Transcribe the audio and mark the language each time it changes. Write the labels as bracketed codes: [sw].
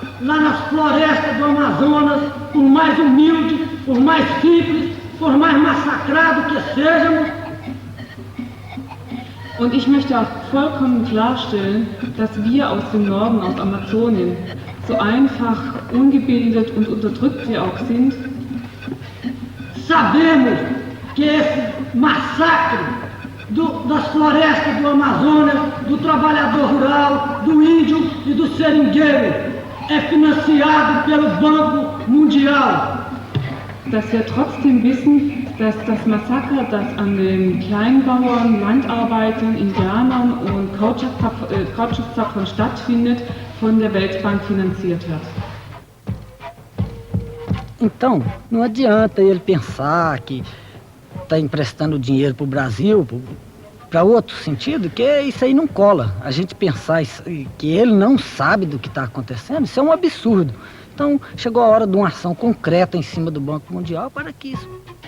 [pt] lá nas florestas do Amazonas, por mais humilde, por mais simples, por mais massacrado que sejamos. [de] Und ich möchte auch vollkommen klarstellen, dass wir aus dem Norden, aus Amazonien, so einfach, ungebildet und unterdrückt wir auch sind. [pt] Sabemos que esse massacre das florestas do Amazonas, do trabalhador rural, do índio e do seringueiro é financiado pelo Banco Mundial. [de] Dass wir trotzdem wissen, dass das Massaker, das an den Kleinbauern, Landarbeitern, Indianern und Kautschukzapfern stattfindet, von der Weltbank finanziert wird. [pt] Então, não adianta ele pensar que está emprestando dinheiro para o Brasil, para outro sentido, que isso aí não cola. A gente pensar que ele não sabe do que está acontecendo, isso é um absurdo. Então, chegou a hora de uma ação concreta em cima do Banco Mundial para que isso...